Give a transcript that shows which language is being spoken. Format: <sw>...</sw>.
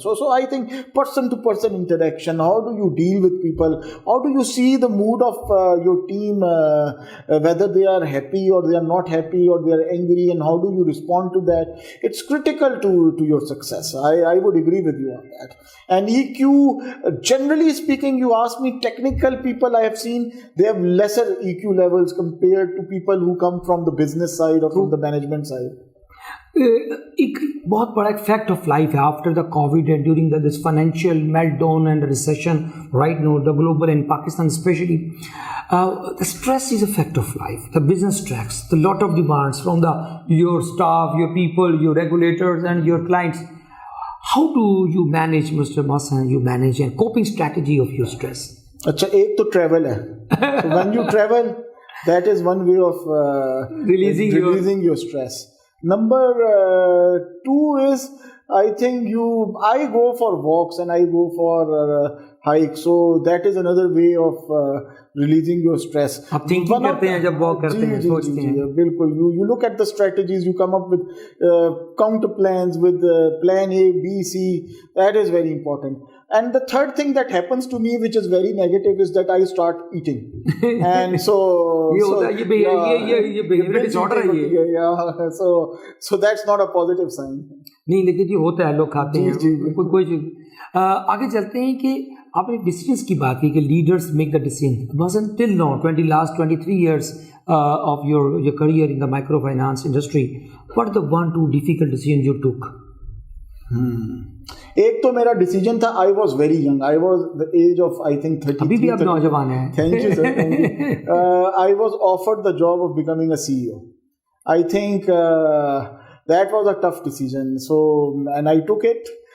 <en>So I think person to person interaction, how do you deal with people, how do you see the mood of your team, whether they are happy or they are not happy or they are angry, and how do you respond to that, it's critical to your success. I would agree with you on that. And EQ, generally speaking, you ask me, technical people I have seen, they have lesser EQ levels compared to people who come from the business side or from the management side.</en> <hi>एक बहुत बड़ा एक fact of life है</hi> <en>After the covid and during this financial meltdown and recession right now the global and Pakistan specially the stress is a fact of life. The business stress, the lot of demands from your staff, your people, your regulators and your clients. How do you manage, Mr. Mohsin, you manage a coping strategy of your stress?</en> <hi>अच्छा, एक तो travel है.</hi> <en>So when you travel, that is one way of releasing your stress. Number 2 is, I think I go for walks and I go for hikes. So that is another way of releasing your stress.</en> <hi>आप thinking करते हैं जब walk करते हैं, सोचते हैं. बिल्कुल.</hi> <en>You look at the strategies, you come up with counter plans with plan A, B, C. That is very important. And the third thing that happens to me, which is very negative, is that I start eating. And so</en> <hi>ये behavior disorder है ये.</hi> <en>Yeah. So that's not a positive sign.</en> <hi>नहीं, लेकिन ये होता है, लोग खाते हैं कोई चीज. आगे चलते हैं कि आपने डिसीजंस की बात की कि</hi> <en>Leaders make the decision. Wasn't till now 23 years of your career in the microfinance industry, what are the 1-2 difficult decisions you took?</en> <hi>एक तो मेरा डिसीजन था,</hi> <en>I was very young, I was the age of I think 30.</en> <hi>अभी भी आप नौजवान हैं.</hi> <en>Thank you sir. I was offered the job of becoming a CEO. I think that was a tough decision. So, and I took it.</en>